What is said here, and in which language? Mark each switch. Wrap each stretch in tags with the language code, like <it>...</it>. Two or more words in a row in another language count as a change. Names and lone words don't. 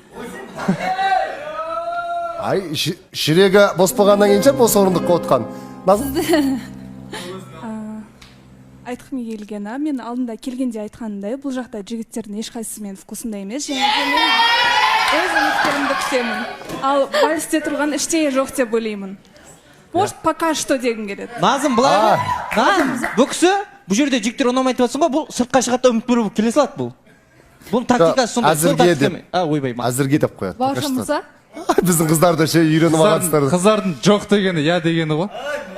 <kk>Ай, жүрегі бос болғаннан кейін бос орындыққа отқан. Айтқым келген, мен алдында келгенде айтқанымдай, бұл жақта жігіттердің ешқайсысы мен вкусында емес, және де өз үміттерімді күтемін. Ал вальсте тұрған ештеңе жоқ деп ойлаймын.</kk> <ru>Может, пока что</ru> <kk>дегім келеді. Назым, былай. Назым, бұл кісі, бұл жерде жігіттер ұнамайды жатсың ғой, бұл сыртқа шығады үміт беріп келе салады бұл. Бұл тактикасы сондай. Әзірге деп қояды. Бауыржан мырза? Біздің қыздарды ше үйреніп алғансыздар. Қыздардың жоқ дегені, я дегені ғой.</kk>